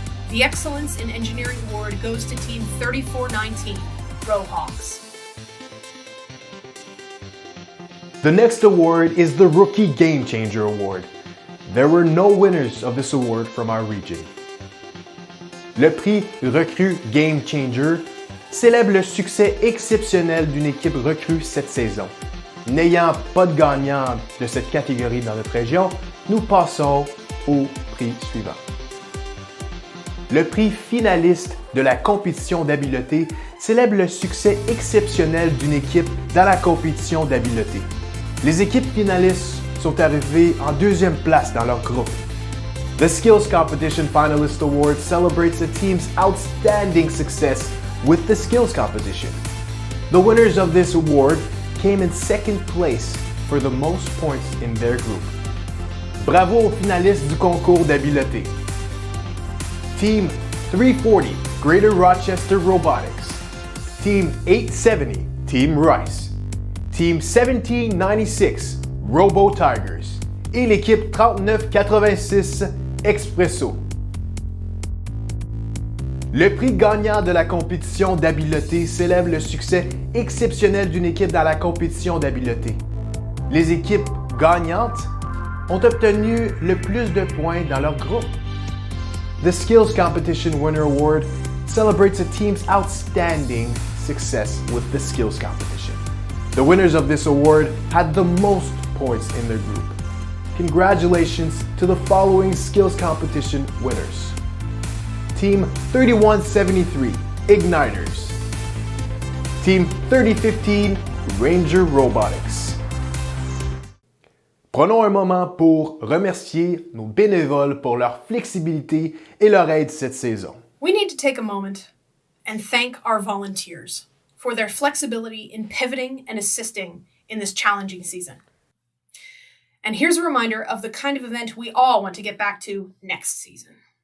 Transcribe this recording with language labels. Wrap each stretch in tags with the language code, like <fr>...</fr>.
<en>The Excellence in Engineering Award goes to Team 3419, Rowhawks. The next award is the Rookie Game Changer Award. there were no winners of this award from our region.</en> <fr>Le prix Recrue Game Changer célèbre le succès exceptionnel d'une équipe recrue cette saison. N'ayant pas de gagnant de cette catégorie dans notre région, nous passons au prix suivant. Le prix finaliste de la compétition d'habileté célèbre le succès exceptionnel d'une équipe dans la compétition d'habileté. Les équipes finalistes sont arrivées en deuxième place dans leur groupe.</fr> <en>The Skills Competition Finalist Award celebrates a team's outstanding success with the skills competition. The winners of this award came in second place for the most points in their group.</en> <fr>Bravo aux finalistes du concours d'habileté.</fr> <en>Team 340, Greater Rochester Robotics. Team 870, Team Rice. Team 1796, Robo Tigers.</en> <fr>Et l'équipe 3986, Expresso. Le prix gagnant de la compétition d'habileté célèbre le succès exceptionnel d'une équipe dans la compétition d'habileté. Les équipes gagnantes ont obtenu le plus de points dans leur groupe.</fr> <en>The Skills Competition Winner Award celebrates a team's outstanding success with the skills competition. The winners of this award had the most points in their group. Congratulations to the following skills competition winners. Team 3173, Igniters. Team 3015, Ranger Robotics.</en> <fr>Prenons un moment pour remercier nos bénévoles pour leur flexibilité et leur aide cette saison.</fr> <en>We need to take a moment and thank our volunteers for their flexibility in pivoting and assisting in this challenging season. And here's a reminder of the kind of event we all want to get back to next season.</en>